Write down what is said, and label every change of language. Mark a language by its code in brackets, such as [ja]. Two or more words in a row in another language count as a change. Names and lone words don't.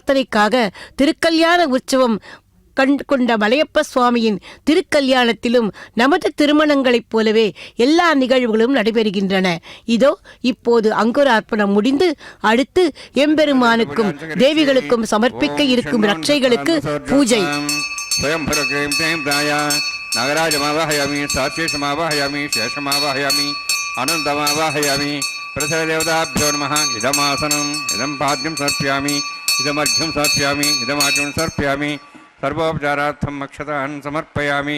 [ta] நம்முடைய பிரார்த்தனைக்காக திருக்கல்யாண உற்சவம் கொண்ட மலையப்ப சுவாமியின் திருக்கல்யாணத்திலும் நமது திருமணங்களைப் போலவே எல்லா நிகழ்வுகளும் நடைபெறுகின்றன. இதோ இப்போது அங்குரார்ப்பணம் முடிந்து அடுத்து எம்பெருமானுக்கும் தேவிகளுக்கும் சமர்ப்பிக்க இருக்கும் ரட்சைகளுக்கு பூஜை. [sa] नागराजमावाहयामि साक्षेशमावाहयामि शेषमावाहयामि अनन्तमावाहयामि प्रथमदेवताभ्यो नमः. इदमासनम् इदं पाद्यं समर्पयामि इदमर्घ्यं समर्पयामि इदमार्घ्यं समर्पयामि सर्वोपचारार्थं अक्षतान् समर्पयामि.